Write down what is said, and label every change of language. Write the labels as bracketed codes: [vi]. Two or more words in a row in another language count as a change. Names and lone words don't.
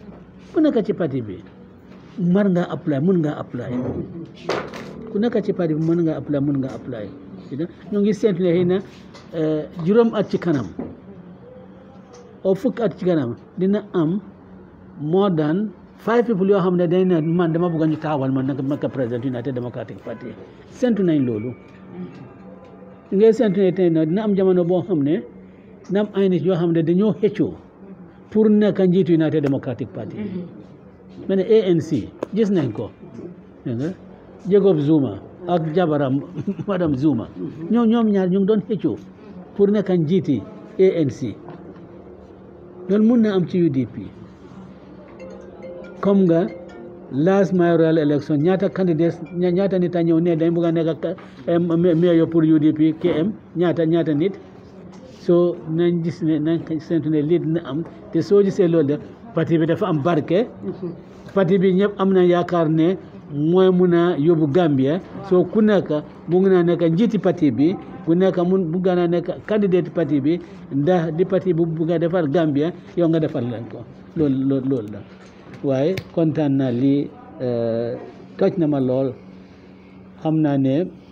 [wo] mën nga apply ku nekk ci parti bi mën nga apply ñu ngi seetlu ne xëy na juróom at ci kanam o fukk at ci kanam dina am [en] more than 5 people [wo] yoo xam ne dañ ne man dama bëgg ñu taawal man nag makka président United Democratic Party sentu nañ loolu ngay sentu ne tey nag dina am jamono boo xam ne dina am ay nit yoo xam ne dañoo xëccoo pour nekk njiitu United Democratic Party ma ne ANC gis nañ ko Jacob Zuma ak jabaram madame Zuma ñoom ñaar ñu ngi doon xëccoo pour nekk njiiti ANC loolu mun na am ci UDP comme nga [en] last mayoral election [wo] ñaata candidates ñaata nit a ñëw ne dañ bëgg a nekk mayor pour UDP KM ñaata nit soo nañ gis ne nañ sentu ne lii dina am te soo gisee loolu de parti bi dafa am barke parti bi ñëpp am na yaakaar ne mooy mun a yóbbu Gambia soo ku nekk bu ngi naa nekk njiiti parti bi ku nekk bu nga naa nekk candidate parti bi ndax di parti bu bugg a defar Gambia yow nga defar leen ko loolu la waaye kontaan naa lii toj na ma lool xam naa ne